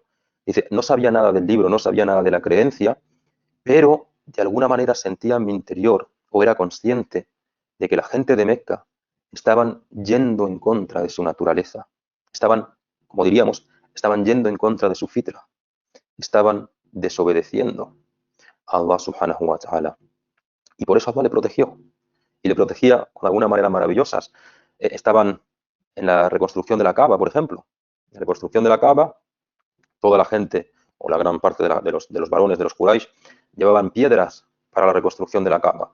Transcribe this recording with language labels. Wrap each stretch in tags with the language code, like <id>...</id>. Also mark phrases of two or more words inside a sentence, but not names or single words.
<es>Dice: no sabía nada del libro, no sabía nada de la creencia, pero de alguna manera sentía en mi interior, o era consciente, de que la gente de Mecca estaban yendo en contra de su naturaleza. Estaban, como diríamos, estaban yendo en contra de su fitra. Estaban desobedeciendo a Allah</es> <ar>سبحانه وتعالى.</ar> <es>Y por eso Allah le protegió. Y le protegía con alguna manera maravillosas. Estaban en la reconstrucción de la Kaaba, por ejemplo. En la reconstrucción de la Kaaba, toda la gente, o la gran parte de los varones de los Quraysh, llevaban piedras para la reconstrucción de la Kaaba.</es>